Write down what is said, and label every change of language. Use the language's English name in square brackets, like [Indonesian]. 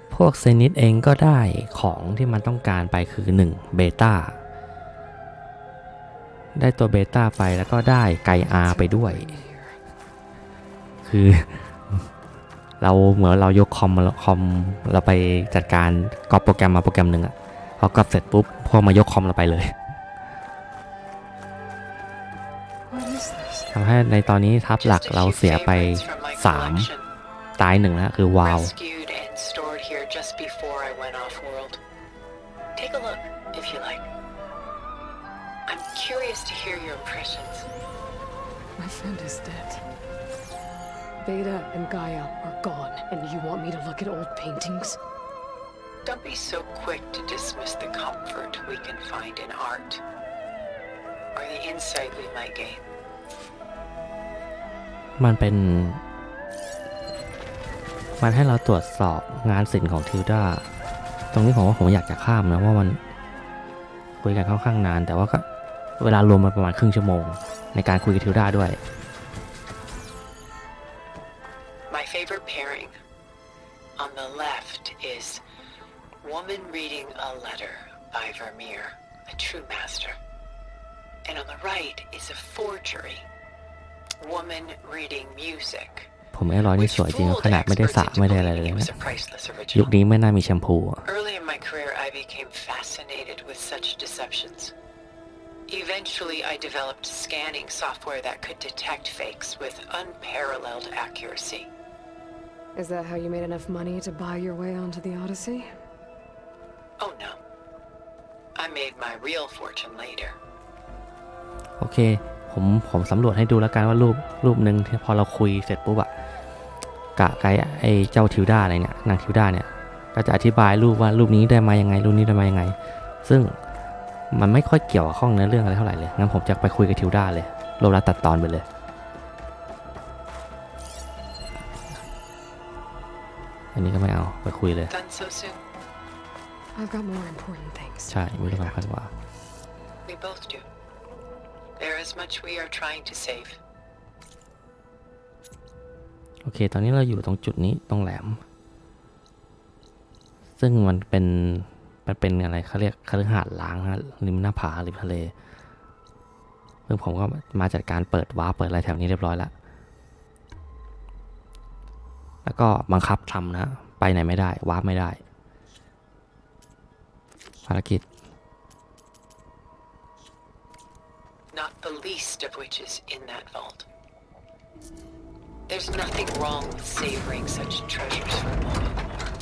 [Thai] กเซนิสเองก็ได้ของที่มันต้องการไปคือ1เบต้าได้ตัวเบต้าไปแล้วก็ได้ไกอาไปด้วยคือเราเหมือนเรายกคอมเราไปจัดการก๊อปโปรแกรมมาโปรแกรมหนึ่งอะพอก๊อปเสร็จปุ๊บพวกมายกคอมเราไปเลยทำให้ในตอนนี้ทัพหลักเราเสียไป3ตาย1นะคือวาว [English] Just before I went off-world. Take a look, if you like. I'm curious to hear your impressions. My friend is dead. Beta and Gaia are gone, and you want me to look at old paintings? Don't be so quick to dismiss the comfort we can find in art, or the insight we might gain. [Thai] มันให้เราตรวจสอบงานศิลป์ของทิวดาตรงนี้ผมอยากจะข้ามนะว่ามันคุยกันค่อนข้างนานแต่ว่าก็เวลารวมมันประมาณครึ่งชั่วโมงในการคุยกับทิวดาด้วย [English] My favorite pairing on the left is woman reading a letter by Vermeer, a true master, and on the right is a forgery, woman reading music. [Thai] ผมเอลอยนี่สวยจริงขนาดไม่ได้สระไม่ได้อะไรเลยนะยุคนี้ไม่น่ามีแชมพู [English] Early in my career, I became fascinated with such deceptions. Eventually, I developed scanning software that could detect fakes with unparalleled accuracy. Is that how you made enough money to buy your way onto the Odyssey? Oh no. I made my real fortune later. [Thai] โอเคผมสำรวจให้ดูแล้วกันว่ารูปหนึ่งที่พอเราคุยเสร็จปุ๊บอะกะไกไอ้เจ้าทิวดาอะไรเนี่ยนางทิวดาเนี่ยก็จะอธิบายรูปว่ารูปนี้ได้มายังไงรูปนี้ได้มายังไงซึ่งมันไม่ค่อยเกี่ยวข้องในเรื่องอะไรเท่าไหร่เลยงั้นผมจะไปคุยกับทิวดาเลยรวบรัดตัดตอนไปเลยอันนี้ก็ไม่เอาไปคุยเลย [English] Done so soon? I've got more important things. [Thai] ใช่มีเรื่องสำคัญกว่า [English] We both do. There is much we are trying to save. [Thai] โอเคตอนนี้เราอยู่ตรงจุดนี้ตรงแหลมซึ่งมันเป็นอะไรเขาเรียกคฤหาสน์ล้างฮะริมหน้าผาริมทะเลซึ่งผมก็มาจัดการเปิดวาร์ปเปิดอะไรแถวนี้เรียบร้อยแล้วก็บังคับทำนะไปไหนไม่ได้วาร์ปไม่ได้ภารกิจ [English] Not the least of which is in that vault. There's nothing wrong with savoring such treasures for a moment more.